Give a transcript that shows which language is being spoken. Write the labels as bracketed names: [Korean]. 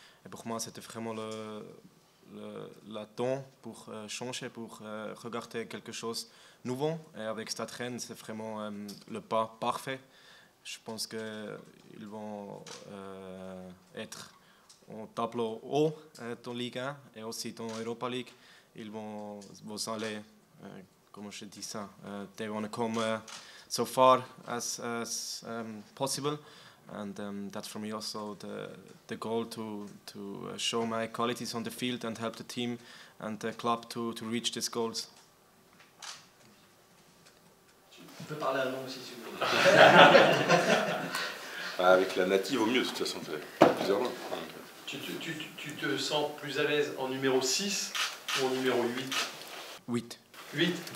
[French] Et pour moi, c'était vraiment le temps pour changer, pour regarder quelque chose de nouveau. Et avec Stade Rennes, c'est vraiment le pas parfait. Je pense qu'ils vont être au tableau haut dans Ligue 1 et aussi dans Europa League. Ils vont aller, comment je dis ça, [English] they want to come so far as possible, and that's for me also the goal to show my qualities on the field and help the team and the club to reach these goals. [French] On peut parler allemand aussi si vous voulez. Avec la native au mieux, de toute façon, tu as plusieurs langues. Tu te sens plus à l'aise en numéro 6 ou en numéro 8? 8. 8.